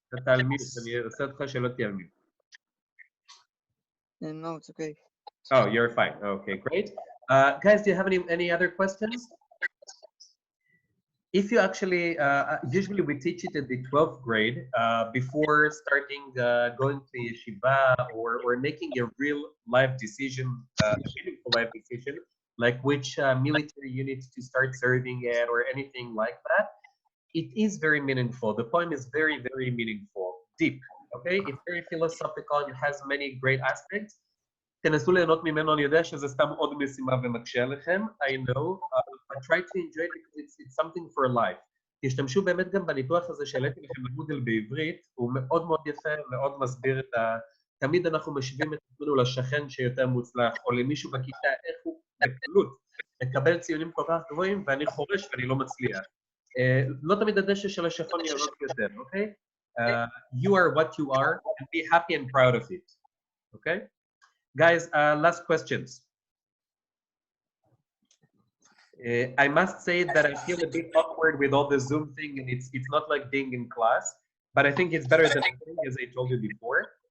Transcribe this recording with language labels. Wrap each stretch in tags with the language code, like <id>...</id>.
<he>אתה על מיוט, אני עושה אותך שלא תהיה על מיוט.</he> <en>No, it's okay. Oh, you're fine. Okay, great. Guys, do you have any other questions? If you actually, usually we teach it in the 12th grade before starting going to yeshiva or making a real life decision, meaningful life decision, like which military unit to start serving at or anything like that. It is very meaningful. The poem is very, very meaningful, deep, okay? It's very philosophical, it has many great aspects.</en> <he>תנסו ליהנות ממנו, אני יודע שזה סתם עוד משימה ומקשה עליכם,</he> <en>I know, but try to enjoy it because it's something for life.</en> <he>תשתמשו באמת גם בניתוח הזה שהעליתי לכם בגוגל בעברית, הוא מאוד מאוד יפה, מאוד מסביר את תמיד אנחנו משווים את עצמנו לשכן שיותר מוצלח, או למישהו בכיתה, איך הוא בקלות מקבל ציונים כל כך גבוהים, ואני חורש ואני לא מצליח. לא תמיד הדשא של השכון ירוק יותר, אוקיי?</he> <en>You are what you are, and be happy and proud of it, okay? Guys, last questions. I must say that I feel a bit awkward with all the Zoom thing, and it's not like being in class, but I think it's better than nothing, as I told you before.</en>